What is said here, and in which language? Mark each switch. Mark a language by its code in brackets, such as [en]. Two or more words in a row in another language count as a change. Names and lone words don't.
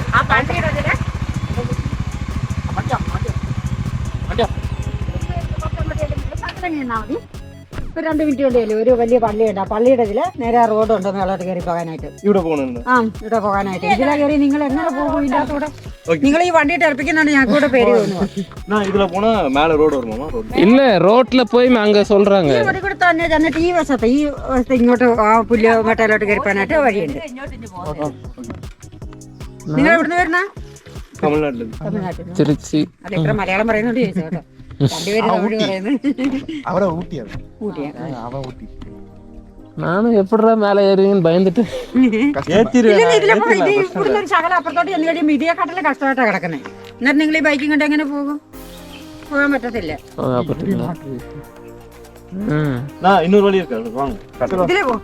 [ml] ആ പള്ളിയുടെ അതിന് നിന്നാൽ മതി. ഒരു 2 മിനിറ്റ് കൊണ്ട് ചെല്ലും. ഒരു വലിയ പള്ളിയുണ്ട്. ആ പള്ളിയുടെ ഇതിൽ നേരെ റോഡുണ്ട് മേളോട്ട് കയറി പോകാനായിട്ട്. ഇവിടെ പോകുന്നുണ്ട്. ഇവിടെ പോകാനായിട്ട്. ഇതിലെ കയറി നിങ്ങൾ എങ്ങനെ പോകും? ഇതിൻ്റെ അകത്തൂടെ നിങ്ങൾ ഈ വണ്ടി ടർപ്പിക്കുന്നുണ്ട്. ഞങ്ങൾക്ക് കൂടെ പേര് തോന്നുന്നു. [ta] இதுல போனா மேல ரோடு வருமாமா? ரோடு இல்ல ரோட்ல போய் அங்க சொல்றாங்க. [ml] ഈ വഴി കൂടെ തന്നെ ചെന്നിട്ട് ഈ വശത്ത് ഇങ്ങോട്ട് ആ പുല്ല് മട്ടയിലോട്ട് കയറി പോകാനായിട്ട് വഴിയുണ്ട്. നിങ്ങൾ എവിടുന്ന് വരുന്ന? [ta] தமிழ்நாட்டுல [ml] തമിഴ്നാട്ടിൽ. [ta] திருச்சி. [ml] അത് എത്ര മലയാളം പറയുന്നുണ്ട് ചോദിച്ചു കേട്ടോ. രണ്ടുപേരും തമിഴ് പറയുന്നത്. [ta] அவரை ஊட்டியாது. [ml] ഊട്ടിയാ. [ta] அவன் ஊட்டி. நானும் எப்படிடா மேலே ஏறுவீங்கன்னு பயந்துட்டு [ml] ഇതിലപ്പോ ഇത് ഇവിടുന്ന് ഒരു ശകലം അപ്പുറത്തോട്ട് ചെന്ന് കഴിയുമ്പോൾ ഇതിനെക്കാട്ടിലും കഷ്ടമായിട്ടാണ് കിടക്കുന്നത്. എന്നിട്ട് നിങ്ങൾ ഈ ബൈക്കും കൊണ്ട് എങ്ങനെ പോകും? പോകാൻ പറ്റത്തില്ല. [ta] நான் இன்னொரு வழி இருக்கு வாங்க. [ml] ഇതിലേ പോകും.